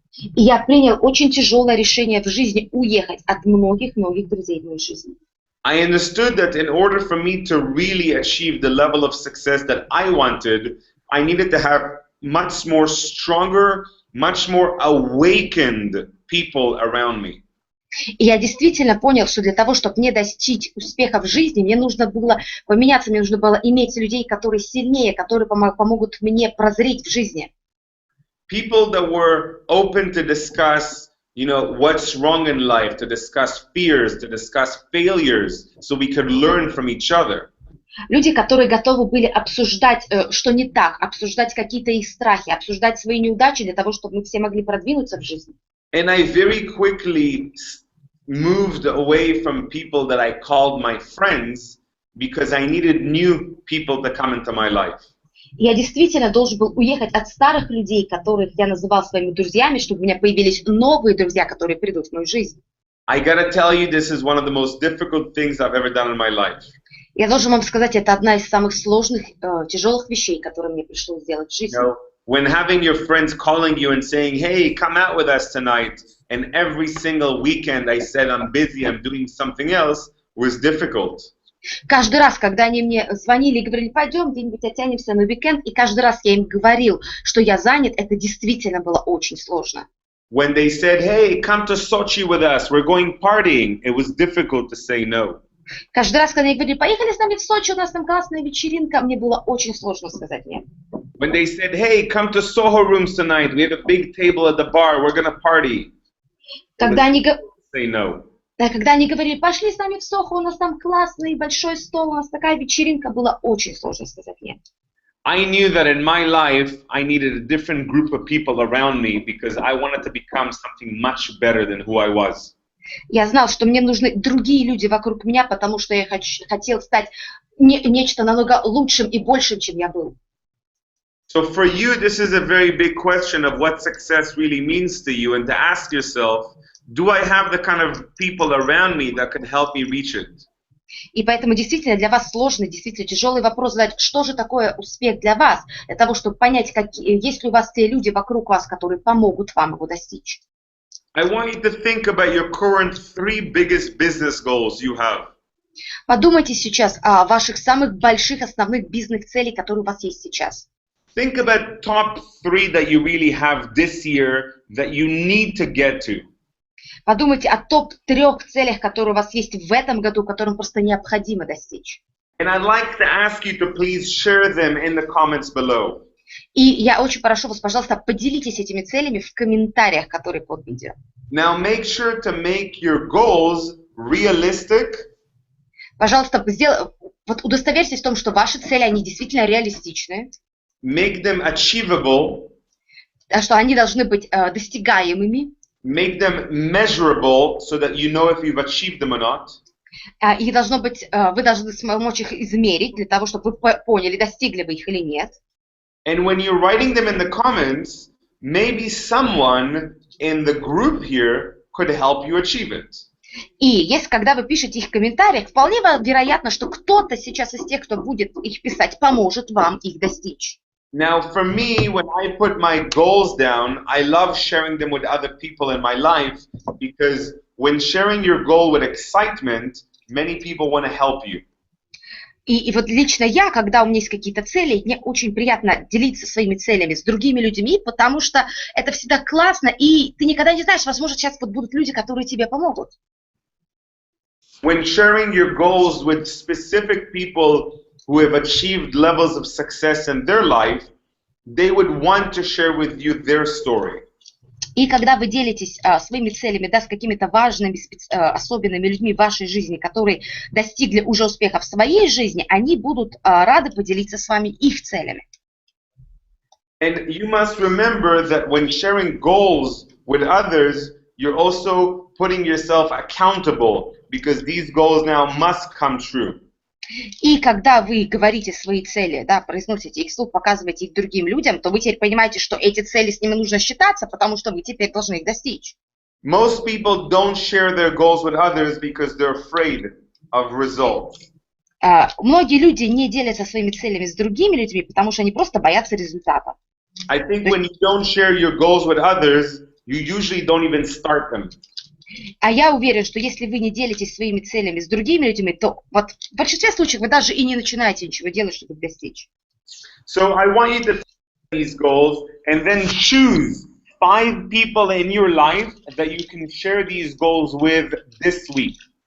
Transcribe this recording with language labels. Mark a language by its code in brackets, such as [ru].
[ru] И я принял очень тяжелое решение в жизни уехать от многих друзей в моей жизни. [en] I understood that in order for me to really achieve the level of success that I wanted, I needed to have much more stronger, much more awakened people around me. [ru] И я действительно понял, что для того, чтобы мне достичь успеха в жизни, мне нужно было поменяться, мне нужно было иметь людей, которые сильнее, которые помогут мне прозреть в жизни. [en] People that were open to discuss, you know, what's wrong in life, to discuss fears, to discuss failures, so we could learn from each other. [ru] Люди, которые готовы были обсуждать, что не так, обсуждать какие-то их страхи, обсуждать свои неудачи для того, чтобы мы все могли продвинуться в жизни. [en] And I very quickly moved away from people that I called my friends because I needed new people to come into my life. [ru] Я действительно должен был уехать от старых людей, которых я называл своими друзьями, чтобы у меня появились новые друзья, которые придут в мою жизнь. [en] I gotta tell you, this is one of the most difficult things I've ever done in my life. [ru] Я должен вам сказать, это одна из самых сложных, тяжелых вещей, которые мне пришлось сделать в жизни. [en] When having your friends calling you and saying, hey, come out with us tonight, and every single weekend I said I'm busy, I'm doing something else, was difficult. [ru] Каждый раз, когда они мне звонили и говорили, пойдем где-нибудь оттянемся на уикенд, и каждый раз я им говорил, что я занят, это действительно было очень сложно. [en] When they said, hey, come to Sochi with us, we're going partying, it was difficult to say no. [ru] Каждый раз, когда они говорили, поехали с нами в Сочи, у нас там классная вечеринка, мне было очень сложно сказать нет. [en] When they said, hey, come to Soho rooms tonight, we have a big table at the bar, we're gonna party. [ru] Когда они, [en] Say no. [ru] да, когда они говорили, пошли с нами в Сохо, у нас там классный большой стол, у нас такая вечеринка, было очень сложно сказать нет. [en] I knew that in my life, I needed a different group of people around me because I wanted to become something much better than who I was. [ru] Я знал, что мне нужны другие люди вокруг меня, потому что я хотел стать нечто намного лучшим и большим, чем я был. [en] So for you, this is a very big question of what success really means to you, and to ask yourself, do I have the kind of people around me that can help me reach it? [ru] И поэтому действительно для вас сложный, действительно тяжелый вопрос задать, что же такое успех для вас, для того, чтобы понять, есть ли у вас те люди вокруг вас, которые помогут вам его достичь. [en] I want you to think about your current 3 biggest business goals you have. [ru] Подумайте сейчас о ваших самых больших основных бизнес-целей, которые у вас есть сейчас. [en] Think about top 3 that you really have this year that you need to get to. [ru] Подумайте о топ-3 целях, которые у вас есть в этом году, которым просто необходимо достичь. [en] And I'd like to ask you to please share them in the comments below. [ru] И я очень прошу вас, пожалуйста, поделитесь этими целями в комментариях, которые под видео. [en] Now make sure to make your goals realistic. [ru] Пожалуйста, удостоверьтесь в том, что ваши цели, они действительно реалистичные. [en] Make them achievable. [ru] Что они должны быть достигаемыми. [en] Make them measurable so that you know if you've achieved them or not. [ru] И должно быть, вы должны смочь их измерить для того, чтобы вы поняли, достигли вы их или нет. [en] And when you're writing them in the comments, maybe someone in the group here could help you achieve it. [ru] И если, когда вы пишете их в комментариях, вполне вероятно, что кто-то сейчас из тех, кто будет их писать, поможет вам их достичь. [en] Now, for me, when I put my goals down, I love sharing them with other people in my life because when sharing your goal with excitement, many people want to help you. [ru] И вот лично я, когда у меня есть какие-то цели, мне очень приятно делиться своими целями с другими людьми, потому что это всегда классно, и ты никогда не знаешь, возможно, сейчас вот будут люди, которые тебе помогут. [en] When sharing your goals with specific people who have achieved levels of success in their life, they would want to share with you their story. [ru] И когда вы делитесь своими целями, да, с какими-то важными, особенными людьми в вашей жизни, которые достигли уже успеха в своей жизни, они будут рады поделиться с вами их целями. [en] And you must remember that when sharing goals with others, you're also putting yourself accountable because these goals now must come true. [ru] И когда вы говорите свои цели, да, произносите их вслух, показываете их другим людям, то вы теперь понимаете, что эти цели с ними нужно считаться, потому что вы теперь должны их достичь. [en] Most people don't share their goals with others because they're afraid of results. [ru] Многие люди не делятся своими целями с другими людьми, потому что они просто боятся результата. [en] I think when you don't share your goals with others, you usually don't even start them. [ru] А я уверен, что если вы не делитесь своими целями с другими людьми, то вот в большинстве случаев вы даже и не начинаете ничего делать, чтобы их достичь. [en] So I want you to set these goals and then choose 5 people in your life that you can share these goals with this week.